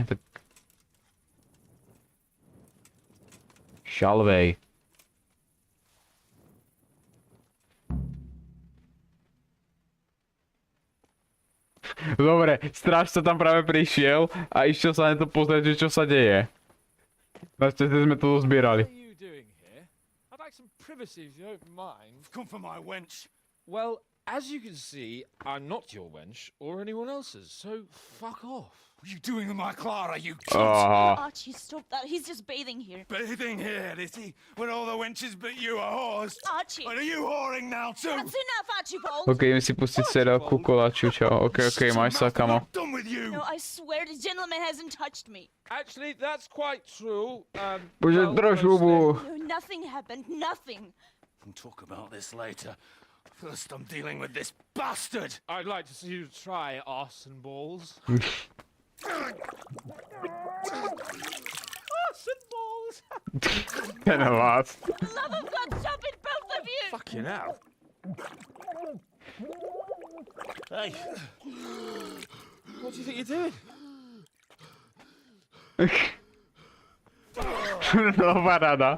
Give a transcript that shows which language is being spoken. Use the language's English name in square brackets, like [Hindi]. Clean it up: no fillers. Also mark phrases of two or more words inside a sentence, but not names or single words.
[Slovak] Tak... Šalvej. Dobre, strážca tam práve prišiel a išiel sa na to pozrieť, že čo sa deje. Našťastie sme to dozbierali. [English] Well, As you can see, I'm not your wench or anyone else's, so fuck off. What are you doing with my Clara, you Archie, stop that. He's just bathing here. Bathing here, is he? When all the wenches but you are whores? Archie! And are you whoring now too? That's enough, Archibald! [Slovak] Ok, idem si pustiť seriálku Koláčiu, čau. Ok, máš sa, kamo. [English] Done with you! No, I swear the gentleman hasn't touched me. Actually, that's quite true. [Slovak] Bože, drž hubu. [English] No, nothing happened. Nothing. We'll talk about this later. First, I'm dealing with this bastard! I'd like to see you try arse and balls. Arse and balls! [Slovak] Ten vás. [English] For the love of God, stop it, both of you! Fucking hell. Hey. What do you think you're doing? [Slovak] No, paráda.